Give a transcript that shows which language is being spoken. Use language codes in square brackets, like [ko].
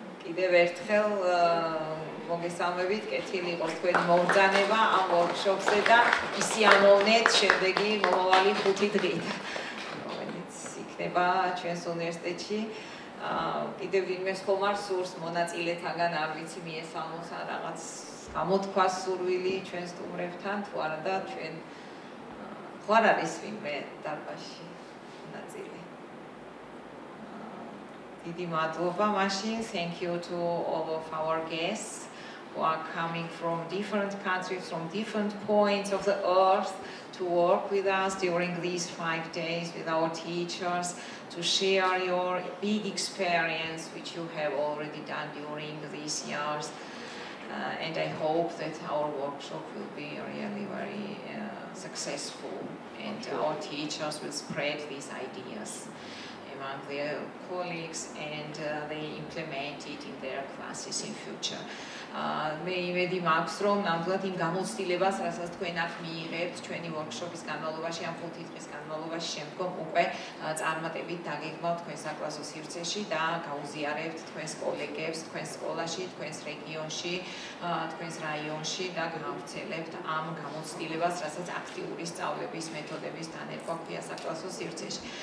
[ka] კიდევ ერთხელ მოგესალმებით, კეთილი იყოს თქვენი მობრძანება ამ ვორქშოპზე და ისიამოვნეთ შემდეგი მომავალი 5 დღით, რომელიც იქნება ჩვენს უნივერსიტეტში. კიდევ ვინმეს ხომ არ სურს მონაწილეთაგან არ ვიცი მიესალმოს ან რაღაც გამოთქვას სურვილი ჩვენ სტუმრებთან თუ არა და ჩვენ ხო არ არის ვინმე დარბაზში მონაწილე. დიდი მადლობა მაშინ. [en] Thank you to all of our guests who are coming from different countries, from different points of the earth to work with us during these 5 days with our teachers, to share your big experience which you have already done during these years. And I hope that our workshop will be really very successful and our teachers will spread these ideas among their colleagues and they implement it in their classes in future. [ka] მე იმედი მაქვს, რომ ნამდვილად იმ გამოცდილებას, რასაც თქვენ აქ მიიღებთ ჩვენი ვორქშოპის განმავლობაში, ამ 5 დღის განმავლობაში შემდგომ უკვე წარმატებით დაგეგმავთ თქვენ საკლასო სივრცეში და გაუზიარებთ თქვენს კოლეგებს, თქვენს სკოლაში, თქვენს რეგიონში, თქვენს რაიონში და გავრცელებთ ამ გამოცდილებას, რასაც აქტიური სწავლების მეთოდების დანერგვა ქვია საკლასო სივრცეში.